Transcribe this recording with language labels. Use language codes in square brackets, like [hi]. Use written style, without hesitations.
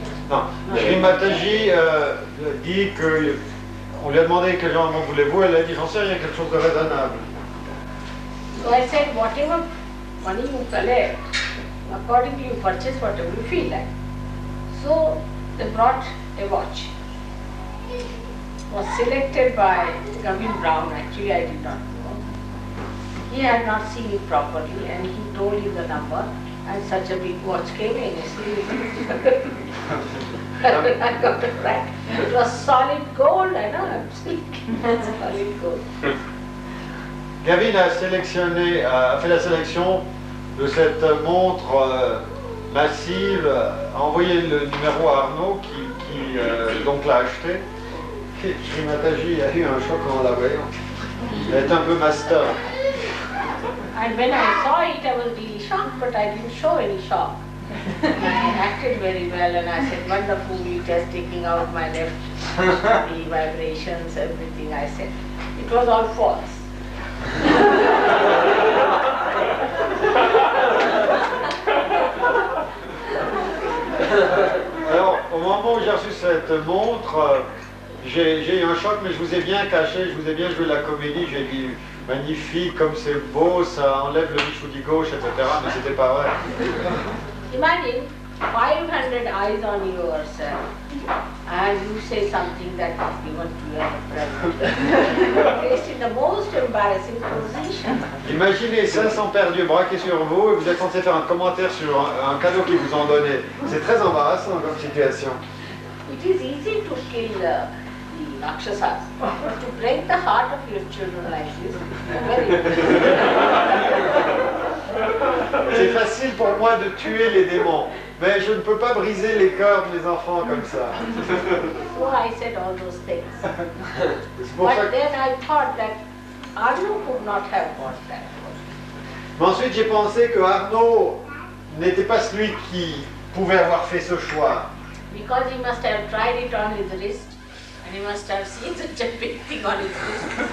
[fr] non, Shri Mataji dit que on lui a demandé quel genre de montre voulez-vous, elle a dit j'en sais rien, quelque chose de raisonnable. [en] So I said, whatever money you collect, accordingly you purchase whatever you feel like. So they brought a watch. Was selected by Gavin Brown, actually I did not know. He had not seen it properly and he told him the number and such a big watch came in. You see? I got it right. It was solid gold, I know, I'm speaking. Solid gold. [fr] Gavin a sélectionné, a fait la sélection de cette montre massive, a envoyé le numéro à Arnaud qui donc l'a acheté. Et Shri Mataji a eu un choc en la voyant. Elle est un peu master. [en] And when I saw it, I was really shocked, but I didn't show any shock. I acted very well and I said, wonderful, it is taking out my left, the vibrations, everything. I said, it was all false. [fr] Alors, au moment où j'ai reçu cette montre, j'ai eu un choc, mais je vous ai bien caché, je vous ai bien joué la comédie, j'ai dit magnifique, comme c'est beau, ça enlève le bichoudi gauche, etc. Mais c'était pas vrai. [en] Imagine 500 eyes on yourself and you say something that is given to you as a present. Placed in the most embarrassing position. [fr] Imaginez 500 paires d'yeux braqués sur vous et vous êtes censé faire un commentaire sur un cadeau qu'ils vous ont donné. C'est très embarrassant comme situation. [en] It is easy to kill the Rakshasas. To break the heart of your children like this, very [fr] C'est facile pour moi de tuer les démons, mais je ne peux pas briser les cœurs de mes enfants comme ça. [en] So I said all those things. [fr] C'est pour ça [en] But [fr] que... [en] then I thought that Arno could not have got that. [fr] Mais ensuite j'ai pensé que Arnaud n'était pas celui qui pouvait avoir fait ce choix. [en] Because he must have tried it on his wrist and he must have seen such a big thing on his wrist.